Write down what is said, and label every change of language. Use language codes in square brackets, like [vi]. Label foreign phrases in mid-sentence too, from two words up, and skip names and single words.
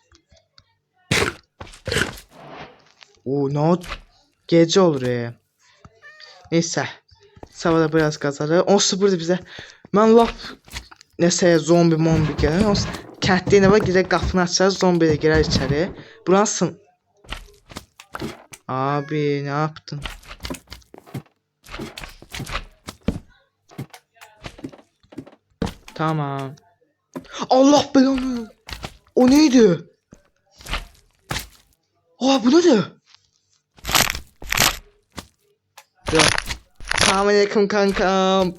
[az] Gecə olur Neysə. Savada biraz qazarıq. Onsuz burada bizə mən lap nəsəyə zombi gəlir. Onsuz kənddə nə var? Gedək qapını açarıq, zombi də girər içəri. Burasın. Abi, nə yaptın? Tamam. Allah belanı. O neydi? [tr] Bu nedir? Selamünaleyküm kankam.